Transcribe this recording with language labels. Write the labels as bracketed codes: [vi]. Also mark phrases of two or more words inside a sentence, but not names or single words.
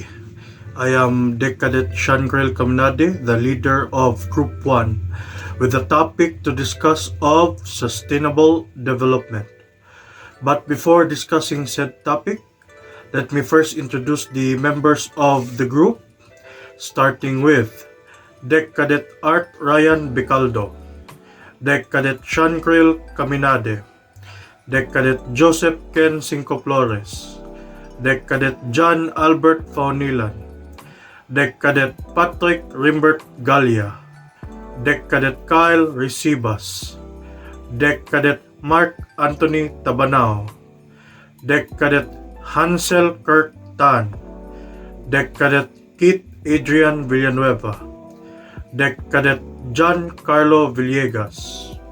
[en] I am Cadet Caminade, Caminade, the leader of Group 1, with a topic to discuss of sustainable development. But before discussing said topic, let me first introduce the members of the group, starting with Cadet Art Ryan BECALDO, Cadet KRYL Caminade, Cadet Joseph Ken CINCOFLORES, Cadet John Albert FAUNILAN, Cadet Patrick RIMBERT GALIA, Cadet Kyle RECIBAS, Cadet Mark Anthony TABANAO, Cadet HANSEL KIRK, Cadet Kit ADRIAN Villanueva, Cadet John CARLO VILLEGAS.